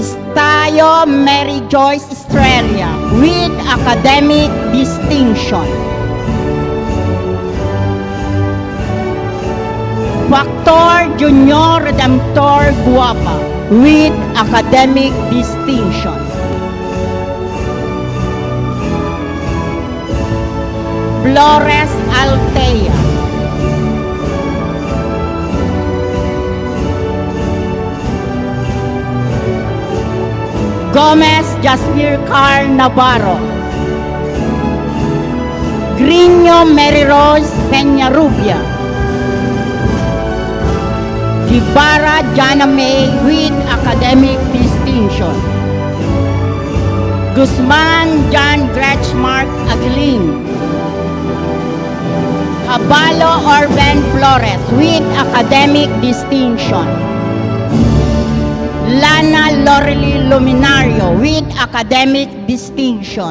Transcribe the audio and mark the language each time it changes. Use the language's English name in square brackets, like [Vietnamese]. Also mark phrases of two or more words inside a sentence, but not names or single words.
[English] Estayo Mary Joyce Estrella with academic distinction. Factor Junior Redemptor Guapa with academic distinction. Flores Altea. Gomez Jasmir Carl Navarro. Grino Mary Rose Peñarubia. Ibarra Jana May with academic distinction. Guzman John Gretschmark Aguilin. Abalo Orben Flores with academic distinction. Lana Lorely Luminario with academic distinction.